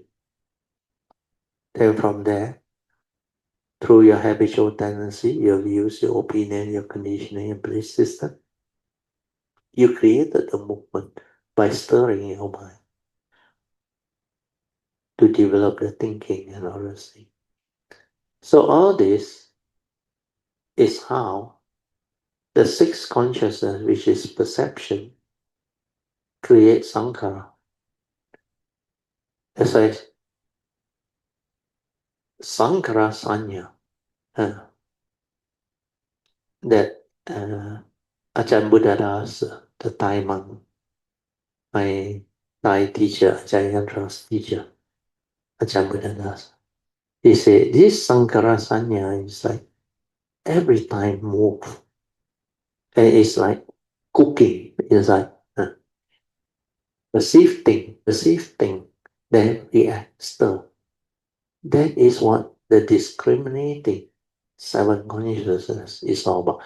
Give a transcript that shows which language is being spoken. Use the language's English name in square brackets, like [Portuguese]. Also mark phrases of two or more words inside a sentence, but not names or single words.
[English] Then from there, through your habitual tendency, your views, your opinion, your conditioning and belief system, you created the movement by stirring your mind to develop the thinking and all those things. So all this is how the sixth consciousness, which is perception, creates sankhara. That's why [Pali] sankhara sanya, [English] that Ajahn Buddhadas, the Thai monk, my Thai teacher, Ajahn Yantra's teacher, Ajahn Buddhadas, he said, this [Pali] sankhara sanya [English] is like every time move. And it's like cooking. It's like perceive thing, then react, stir. That is what the discriminating seven consciousness is all about.